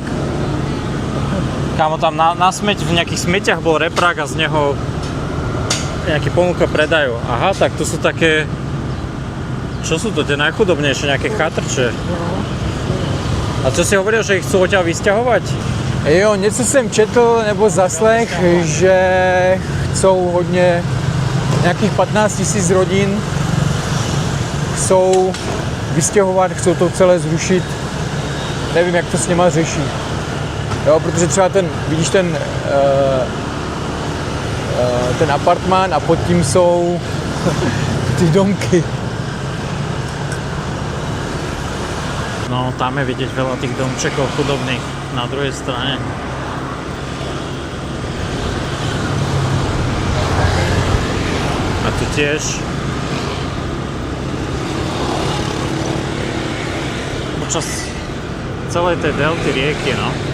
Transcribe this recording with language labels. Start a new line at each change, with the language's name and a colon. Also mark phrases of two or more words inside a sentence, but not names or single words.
Slovak: Kámo, tam na smeť, v nejakých smeťach bol reprak a z neho nejaký ponuka predajú. Aha, tak to sú také, čo sú to, tie najchudobnejšie, nejaké chatrče. A co si hovoril, že ich chcú odtiaľ vysťahovať?
Czech: Jo, něco jsem četl nebo zaslech, že chcou hodně, nějakých 15 000 rodin chcou vystěhovat, chcou to celé zrušit. Nevím, jak to s nima řeší. Jo, protože třeba vidíš ten apartmán a pod tím jsou ty domky.
Slovak: No, tam je vidieť veľa tých domčekov chudobných na druhej strane. A tu tiež. Počas celej tej delty rieky, no.